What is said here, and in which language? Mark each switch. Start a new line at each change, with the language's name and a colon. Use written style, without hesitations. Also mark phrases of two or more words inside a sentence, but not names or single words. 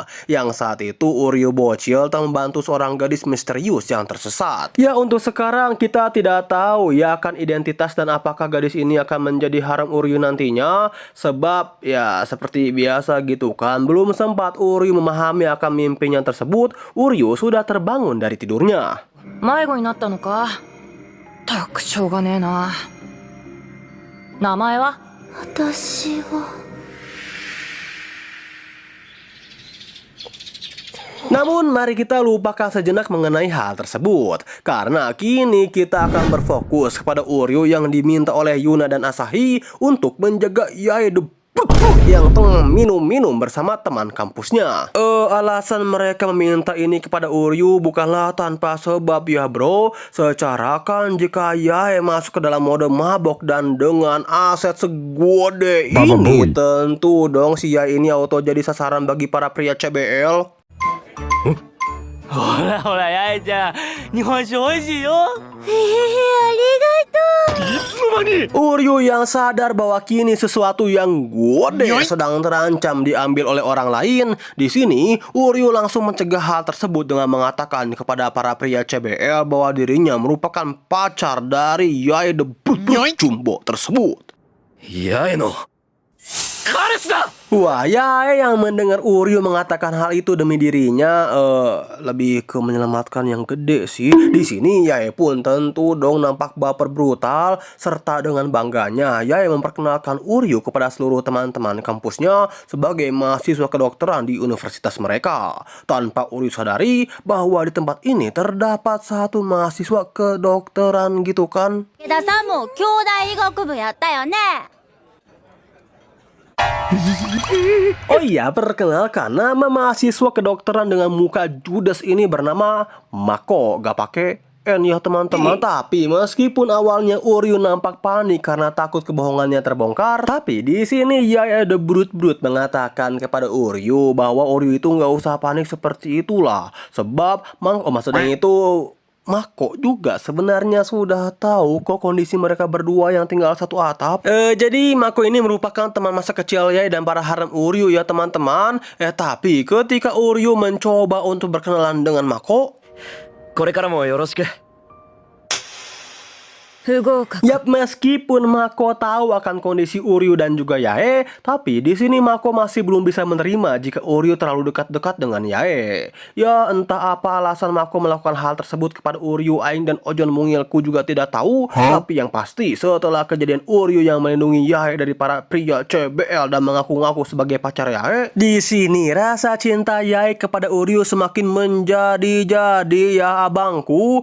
Indonesian: Yang saat itu Uryu bocil telah membantu seorang gadis misterius yang tersesat. Ya, untuk sekarang kita tidak tahu ya akan identitas dan apakah gadis ini akan menjadi harem Uryu nantinya. Sebab ya seperti biasa gitu kan, belum sempat Uryu memahami akan mimpinya tersebut, Uryu sudah terbangun dari tidurnya.
Japanese: 迷子になったのか。たくしょうがねえな。名前は？私は。
Indonesian: Namun mari kita lupakan sejenak mengenai hal tersebut, karena kini kita akan berfokus kepada Uryu yang diminta oleh Yuna dan Asahi untuk menjaga Yae the yang tengah minum-minum bersama teman kampusnya. Alasan mereka meminta ini kepada Uryu bukanlah tanpa sebab ya bro. Secara kan jika Yae masuk ke dalam mode mabok dan dengan aset segede ini, tentu dong si Yae ini auto jadi sasaran bagi para pria CBL.
Japanese: ほらほら、八重ちゃん、日本酒美味しいよ。いつの間に。
Indonesian: Uryu yang sadar bahwa kini sesuatu yang gede sedang terancam diambil oleh orang lain. Di sini Uryu langsung mencegah hal tersebut dengan mengatakan kepada para pria CBL bahwa dirinya merupakan pacar dari Yae the Jumbo tersebut.
Japanese: 八重の彼氏だ。
Indonesian: Wah, Yae yang mendengar Uryu mengatakan hal itu demi dirinya lebih ke menyelamatkan yang gede sih. Di sini Yae pun tentu dong nampak baper brutal, serta dengan bangganya Yae memperkenalkan Uryu kepada seluruh teman-teman kampusnya sebagai mahasiswa kedokteran di universitas mereka. Tanpa Uryu sadari bahwa di tempat ini terdapat satu mahasiswa kedokteran gitu kan.
Japanese: 池田さんも兄弟医学部やったよね。
Indonesian: Oh iya, perkenalkan, nama mahasiswa kedokteran dengan muka judes ini bernama Mako. Gak pakai N ya teman-teman. Tapi meskipun awalnya Uryu nampak panik karena takut kebohongannya terbongkar, tapi di sini Yae the Brut mengatakan kepada Uryu bahwa Uryu itu nggak usah panik seperti itulah. Sebab maksudnya itu Mako juga sebenarnya sudah tahu kok kondisi mereka berdua yang tinggal satu atap. Jadi Mako ini merupakan teman masa kecil Yae dan para harem Uryu ya teman-teman. Tapi ketika Uryu mencoba untuk berkenalan dengan Mako,
Japanese: これからもよろしく。不合格。
Indonesian: Yap, meskipun Mako tahu akan kondisi Uryu dan juga Yae, tapi di sini Mako masih belum bisa menerima jika Uryu terlalu dekat-dekat dengan Yae. Ya, entah apa alasan Mako melakukan hal tersebut kepada Uryu, aing dan Ojon Mungilku juga tidak tahu. Tapi yang pasti setelah kejadian Uryu yang melindungi Yae dari para pria CBL dan mengaku-ngaku sebagai pacar Yae, di sini rasa cinta Yae kepada Uryu semakin menjadi-jadi ya abangku.